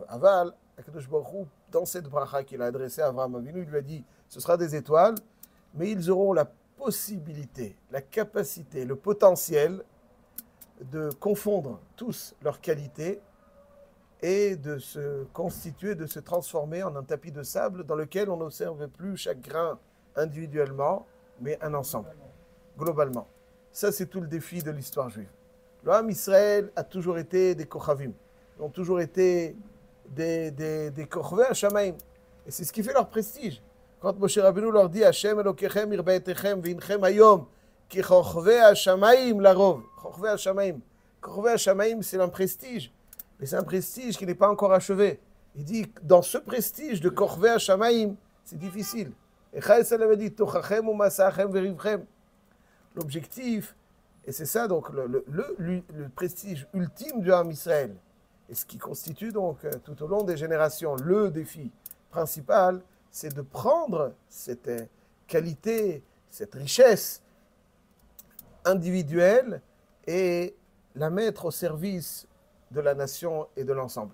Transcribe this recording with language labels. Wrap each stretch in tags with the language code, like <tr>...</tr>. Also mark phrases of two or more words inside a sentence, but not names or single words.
<he>אבל, הקדוש ברוך הוא,</he> <fr>dans cette bracha qu'il a adressée à Avraham Avinu, il lui a dit ce sera des étoiles, mais ils auront la possibilité, la capacité, le potentiel de confondre tous leurs qualités et de se constituer, de se transformer en un tapis de sable dans lequel on n'observe plus chaque grain individuellement, mais un ensemble, globalement. Ça, c'est tout le défi de l'histoire juive. L'homme Israël a toujours été des kochavim, ont toujours été des</fr> <he>כוכבים השמים.</he> <fr>Et c'est ce qui fait leur prestige.</fr> <he>Quand Moshe Rabbeinu leur dit השם אלוקיכם הרבה אתכם והנכם היום כי כוכבים השמים לרוב. כוכבים השמים. כוכבים השמים,</he> <fr>c'est un prestige. Mais c'est un prestige qui n'est pas encore achevé. Il dit, dans ce prestige de</fr> <he>כוכבים השמים,</he> <fr>c'est difficile. Et Chaïsal avait dit</fr> <he>טרחכם ומשאכם וריבכם.</he> <fr>L'objectif, et c'est ça donc le prestige ultime du</fr> <he>עם ישראל,</he> <fr>et ce qui constitue donc tout au long des générations le défi principal, c'est de prendre cette qualité, cette richesse individuelle et la mettre au service de la nation et de l'ensemble.</fr>